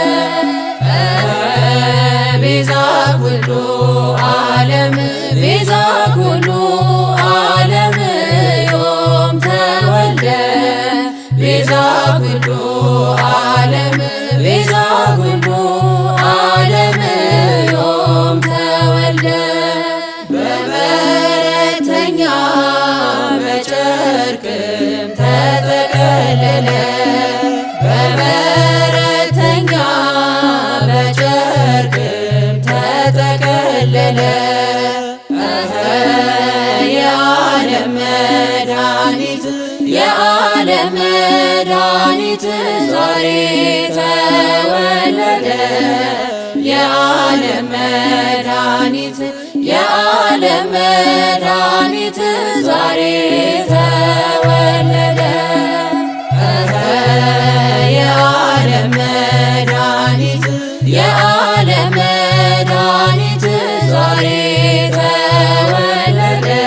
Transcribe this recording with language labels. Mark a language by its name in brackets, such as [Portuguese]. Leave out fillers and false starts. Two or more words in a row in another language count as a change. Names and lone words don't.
[Geez] ቤዛ ኩሉ ዓለም ቤዛ ኩሉ ዓለም ዮም ተወልደ። ቤዛ ኩሉ ዓለም ቤዛ ኩሉ ዓለም ዮም ተወልደ። [Amharic] በበረተኛ በጨርቅም ተጠቀለለ። በበረተኛ በጨርቅም ተጠቀለለ። የዓለም መድኃኒት የዓለም መድኃኒት ዛሬ ተወለደ። የዓለም መድኃኒት የዓለም መድኃኒት ዛሬ ተወለደ። የዓለም መድኃኒት የዓለም መድኃኒት ዛሬ ተወለደ።